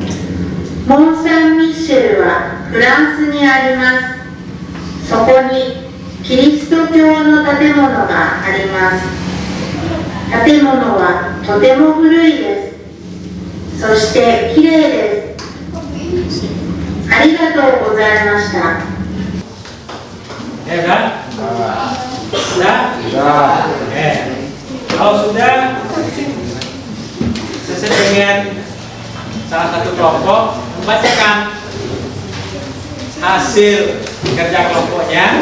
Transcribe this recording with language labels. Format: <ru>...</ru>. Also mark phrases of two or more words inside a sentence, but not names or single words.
<ja>モン・サン・ミッシェルはフランスにあります。そこにキリスト教の建物があります。建物はとても古いです。そしてきれいです。ありがとうございました。</ja> <id>Ya kan? Sudah? Oke. Kalau sudah, saya ingin salah satu kelompok membacakan hasil kerja kelompoknya.</id>